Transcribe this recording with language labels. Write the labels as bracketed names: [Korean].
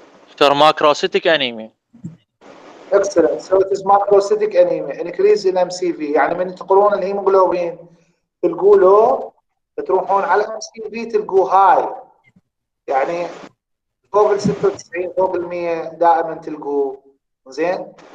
[Arabic] دكتور ماكروسيتيك انيميا. [English] Excellent. So it is macrocytic anemia, increase in MCV. [Arabic] يعني من تقرون الهيموغلوبين تلقوه لو، تروحون على MCV تلقوه هاي، يعني فوق ال 96 فوق ال 100 دائما تلقوه زين.